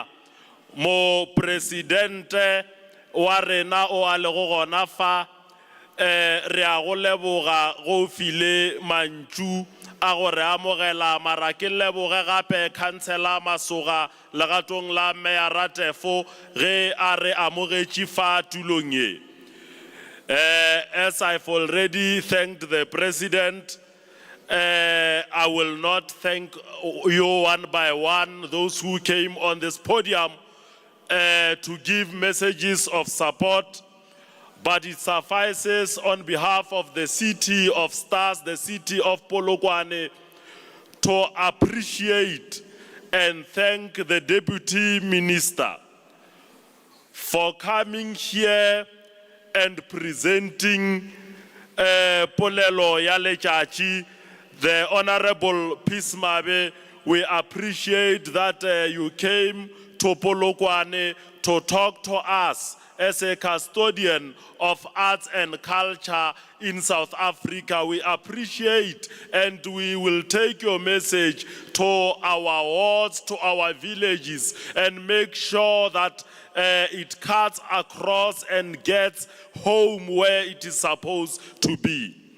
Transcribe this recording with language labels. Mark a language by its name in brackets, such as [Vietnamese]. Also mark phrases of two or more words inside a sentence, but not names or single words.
[Northern Sotho] Mo presidente wa rena o a lego gona fa re a go leboga go file mantšu a gore amogela mara ke leboge gape khansela Masoga legatong la Meya Tefo ge a re amogetše fa tulong ye. [English] As I've already thanked the president, I will not thank you one by one, those who came on this podium to give messages of support, but it suffices on behalf of the city of stars, the city of Polokwane, to appreciate and thank the deputy minister for coming here and presenting [Northern Sotho] polelo ya letšatši. [English] The Honorable Peace Mabe, we appreciate that you came to Polokwane to talk to us as a custodian of arts and culture in South Africa. We appreciate and we will take your message to our wards, to our villages, and make sure that it cuts across and gets home where it is supposed to be.